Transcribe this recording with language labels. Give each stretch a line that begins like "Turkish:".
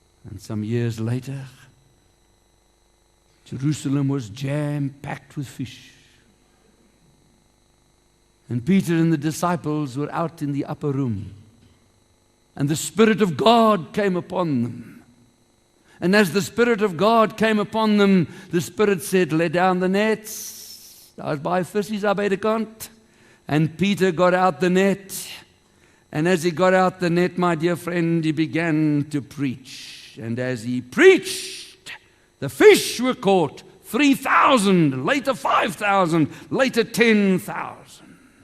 English: And some years later, Jerusalem was jam-packed with fish. And Peter and the disciples were out in the upper room. And the Spirit of God came upon them. And as the Spirit of God came upon them, the Spirit said, let down the nets.
Afrikaans: Daar's baie visies daar by die kant.
English: And Peter got out the net. And as he got out the net, my dear friend, he began to preach. And as he preached, the fish were caught 3,000, later 5,000, later 10,000.